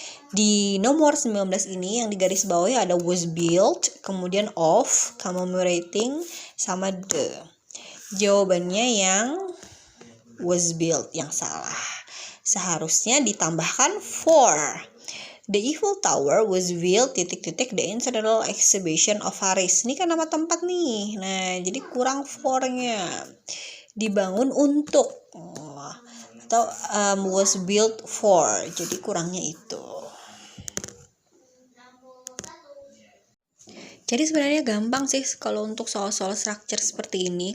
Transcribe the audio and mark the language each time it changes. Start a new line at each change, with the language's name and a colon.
Indonesian: Di nomor 19 ini yang di garis bawahnya ada was built, kemudian of, commemorating, sama the. Jawabannya yang was built yang salah. Seharusnya ditambahkan for.
English: The Eiffel Tower was built ... the International Exhibition of Paris.
Indonesian: Ini kan nama tempat nih. Nah, jadi kurang for-nya. Dibangun untuk atau
English: was built for.
Indonesian: Jadi kurangnya itu. Jadi sebenarnya gampang sih kalau untuk soal-soal structure seperti ini.